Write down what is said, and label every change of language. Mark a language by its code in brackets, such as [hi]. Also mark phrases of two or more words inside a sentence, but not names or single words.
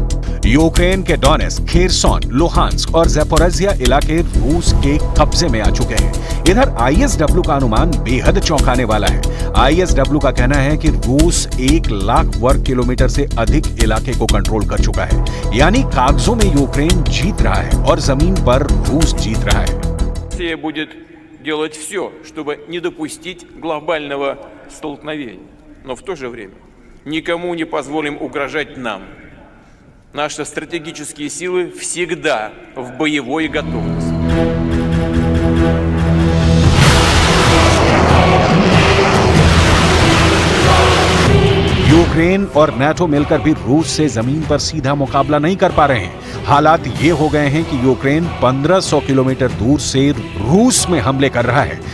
[hi] यूक्रेन के डोनेट्स्क, खेरसोन, लुहांस्क और ज़पोरिज़िया इलाके रूस के कब्जे में आ चुके हैं। इधर आईएसडब्ल्यू का अनुमान बेहद चौंकाने वाला है। आईएसडब्ल्यू का कहना है कि रूस 1 लाख वर्ग किलोमीटर से अधिक इलाके को कंट्रोल कर चुका है, यानी कागजों में यूक्रेन जीत रहा है और जमीन पर रूस जीत रहा है। [ru] Россия будет делать все, чтобы не допустить глобального столкновения. Но в то же время никому не позволим угрожать нам. Наши стратегические силы всегда в боевой готовности. [hi] यूक्रेन और नाटो मिलकर भी रूस से जमीन पर सीधा मुकाबला नहीं कर पा रहे हैं। हालात ये हो गए हैं कि यूक्रेन 1500 किलोमीटर दूर से रूस में हमले कर रहा है।